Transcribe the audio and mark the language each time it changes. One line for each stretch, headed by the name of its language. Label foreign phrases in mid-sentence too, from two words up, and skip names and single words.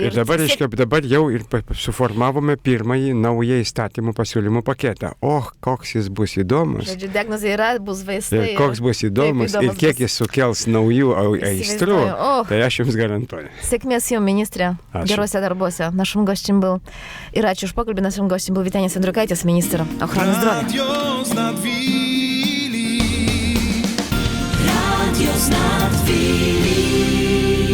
Lithuanian: Ir dabar jau ir suformavome pirmąjį naują įstatymų pasiūlymų paketą. Koks jis bus įdomus. Žodžiu, diagnozė yra, bus vaistai. Ir koks bus įdomus ir kiek jis sukels naujų aistrų, tai aš jums garantuoju. Sėkmės jums, ministrė, geruose darbuose.
Polish: Našim gościem był.
Lithuanian: I račiu už pokalbį,
Polish: našim gościem był Vytenis Andriukaitis, ministra ochrony zdrowia. Radio Znad Wili.